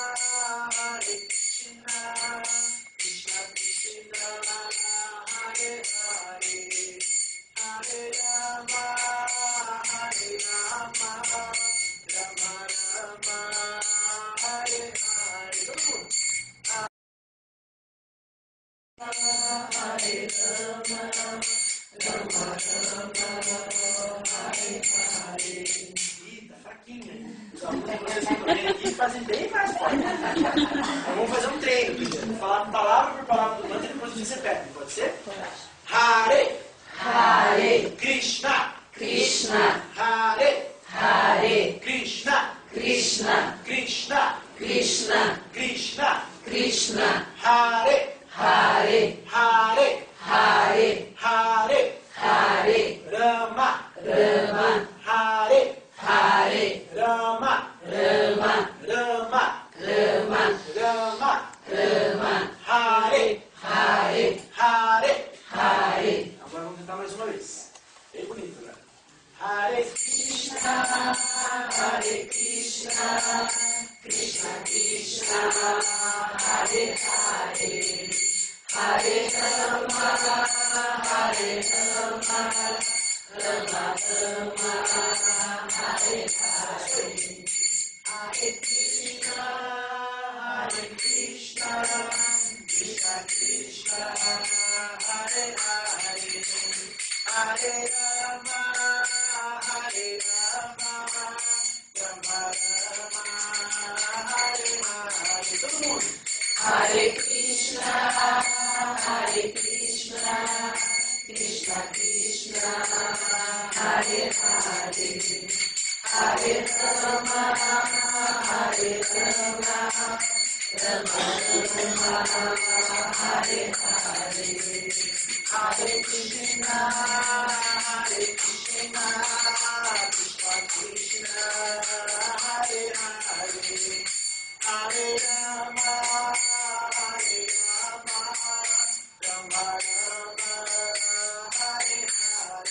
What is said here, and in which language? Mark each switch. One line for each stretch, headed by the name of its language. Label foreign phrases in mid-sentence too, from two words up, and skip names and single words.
Sanskrit: Krishna Krishna, Hare Hare, Hare Rama, Rama Rama, Hare Hare. Hare Rama, Rama Rama, Hare Hare.
Portuguese: Eita, fraquinha. Os alunos que vocês estão vendo aqui fazem bem mais forte. Então vamos fazer um treino. Vou falar palavra por palavra do mantra e depois vocês repetem. Pode ser?
Sanskrit: Hare. Hare Krishna. Krishna Hare. Hare Krishna. Krishna Krishna. Krishna Krishna. Krishna Hare. Hare Hare. Hare Hare. Hare Rama. Rama Hare. Hare Rama. Rama Rama. Rama Rama. Rama Hare. Hare Hare. Hare.
Portuguese: Agora vamos tentar mais uma vez. Bem bonito, né?
Sanskrit: Hare Krishna. Hare Krishna Krishna Krishna Hare Hare Hare Rama Hare Rama Rama Rama Hare Hare Hare Krishna Krishna Krishna Hare Hare Hare Rama Hare Rama Rama Rama Hare Hare.
Portuguese: Todo mundo.
Sanskrit: Hare Krishna, Krishna Krishna, Hare Hare, Hare Rama, Rama Rama, Hare Hare, Hare Krishna, Krishna Krishna, Hare Hare, Hare Rama, Rama Rama, Hare Hare.